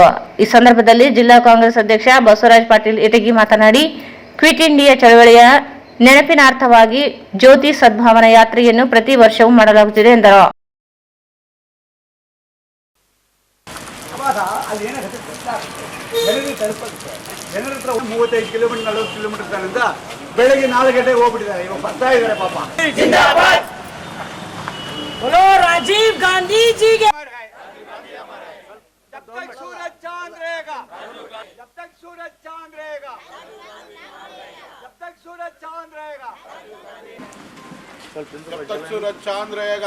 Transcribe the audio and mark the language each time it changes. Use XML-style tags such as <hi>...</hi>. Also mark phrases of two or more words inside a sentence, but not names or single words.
<kn>ಈ ಸಂದರ್ಭದಲ್ಲಿ ಜಿಲ್ಲಾ ಕಾಂಗ್ರೆಸ್ ಅಧ್ಯಕ್ಷ ಬಸವರಾಜ ಪಾಟೀಲ್ ಇಟಗಿ ಮಾತನಾಡಿ, ಕ್ವಿಟ್ ಇಂಡಿಯಾ ಚಳವಳಿಯ ನೆನಪಿನಾರ್ಥವಾಗಿ ಜ್ಯೋತಿ ಸದ್ಭಾವನಾ ಯಾತ್ರೆಯನ್ನು ಪ್ರತಿ ವರ್ಷವೂ ಮಾಡಲಾಗುತ್ತಿದೆ ಎಂದರು. ಜನರ ಹತ್ರ 35 ಕಿಲೋಮೀಟರ್ 40 ಕಿಲೋಮೀಟರ್ ಬೆಳಗ್ಗೆ 4 ಗಂಟೆಗೆ ಹೋಗ್ಬಿಟ್ಟಿದ್ದಾರೆ. ಇವಾಗ ಬರ್ತಾ ಇದ್ದಾರೆ ಪಾಪ.</kn> <hi>बोलो राजीव गांधी जी के जब तक सूरज चांद रहेगा, जब तक सूरज चांद रहेगा, जब तक सूरज चांद रहेगा, जब तक सूरज चांद रहेगा,</hi>